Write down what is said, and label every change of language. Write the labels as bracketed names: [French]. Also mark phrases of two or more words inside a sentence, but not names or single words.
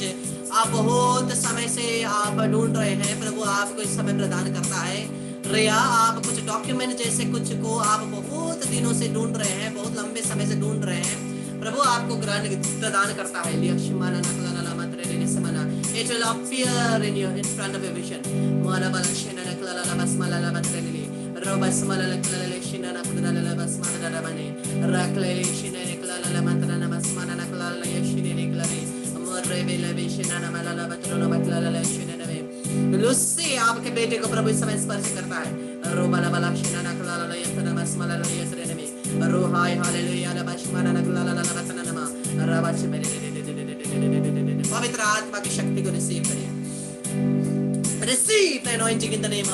[Hindi] आप बहुत समय से आप ढूंढ रहे हैं प्रभु आपको इस समय प्रदान करता है रिया आप कुछ डॉक्यूमेंट जैसे कुछ को आप बहुत दिनों से ढूंढ रहे हैं बहुत लंबे समय से ढूंढ रहे हैं प्रभु आपको ग्रांट प्रदान करता है [English] it will appear in front of your vision [Hindi] लुस्सी आपके बेटे को प्रभु इस समय स्पर्श करता है रोबाला बाला शिना कलाला यतना मस्मला यतरे में रोहाय हालेलुया ला बशमाना कलाला ला बतना नमा राबाच में पवित्र आत्मा की शक्ति को रिसीव करिए [English] receive the anointing in the name